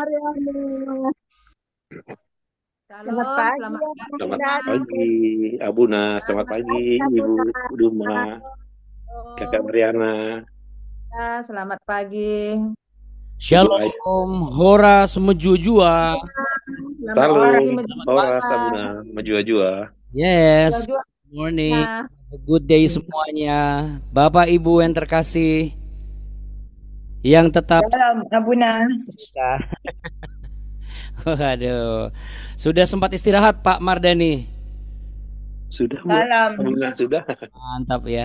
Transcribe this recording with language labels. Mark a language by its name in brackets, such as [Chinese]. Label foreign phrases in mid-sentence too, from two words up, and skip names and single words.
[Indonesian] Selamat Shalom, pagi, selamat Abang pagi, Selamat Mas. Dani. pagi, Abuna. Selamat Selamat pagi, pagi, Ibu Abuna. Duma, Kakak Halo, Mariana, ya, selamat pagi. Ibu Ayu. [Batak Simalungun] Shalom, horas menjua-jua. [Indonesian] Selamat Salam, pagi, Selamat Horas, pagi. menjelang. Abuna, Menjua-jua. Yes, Jua-jua. morning. Nah, [English] Have a good day semuanya. [Indonesian] Bapak Ibu yang terkasih, yang tetap Shalom, Abuna. kita. Waduh, sudah sempat istirahat Pak Mardani. Sudah, Bu? Salam. Abuna, sudah. Mantap ya.